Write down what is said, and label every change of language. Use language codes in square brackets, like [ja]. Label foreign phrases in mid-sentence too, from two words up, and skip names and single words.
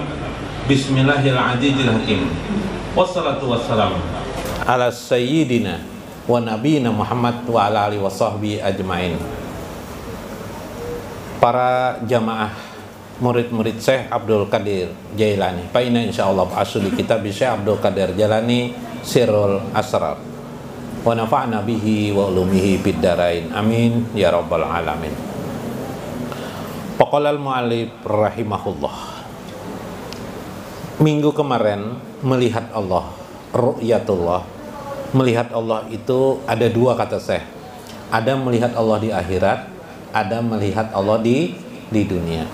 [ar] بسم الله الرحمن الرحيم حكيم. والصلاة والسلام على سيدنا ونبينا محمد وعلى آله وصحبه أجمعين. [id] Para jamaah murid-murid Syekh Abdul Qadir Jailani, Paina insyaallah asli kitab Syekh Abdul Qadir Jailani Sirrul Asrar. [ar] ونفعنا به وعلومه في الدارين. آمين يا رب العالمين. فقال المؤلف رحمه الله. [id] Minggu kemarin melihat Allah ru'yatullah. Melihat Allah itu ada dua kata Syekh. Ada melihat Allah di akhirat, ada melihat Allah di dunia.